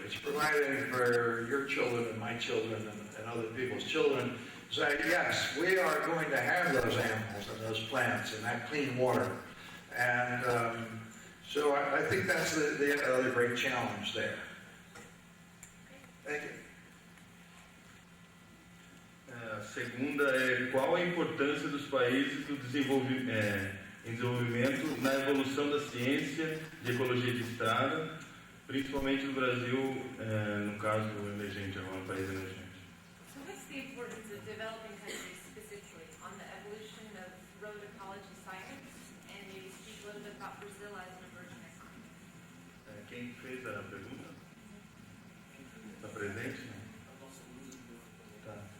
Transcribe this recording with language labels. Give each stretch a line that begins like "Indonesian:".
English: It's providing for your children and my children and other people's children. Say, yes, we are going to have those animals and those plants and that clean water. And so I think that's the other great challenge there. Thank you.
Portuguese: A segunda é qual a importância dos países do em desenvolvimento na evolução da ciência de ecologia de estrada, principalmente no Brasil, no caso emergente, agora um país emergente.
English: So what's the importance of developing countries specifically on the evolution of road ecology science? And maybe speak a little bit about Brazil as an emerging economy.
Portuguese: Quem fez a pergunta? Está presente? Não? Tá.